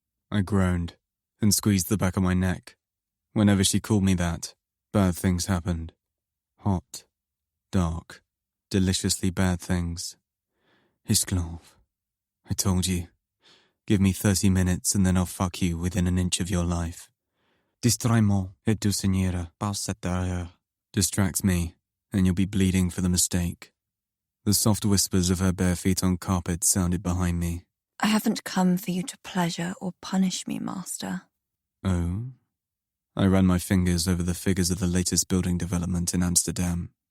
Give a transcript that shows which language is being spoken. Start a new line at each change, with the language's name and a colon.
English: I groaned and squeezed the back of my neck. Whenever she called me that, bad things happened. Hot, dark, deliciously bad things. Isklov, I told you. Give me 30 minutes and then I'll fuck you within an inch of your life.
French: Distrais-moi et tu signeras par cette erreur.
English: Distract me, and you'll be bleeding for the mistake. The soft whispers of her bare feet on carpet sounded behind me. I haven't come for you to pleasure or punish me, master. Oh? I ran my fingers over the figures of the latest building development in Amsterdam.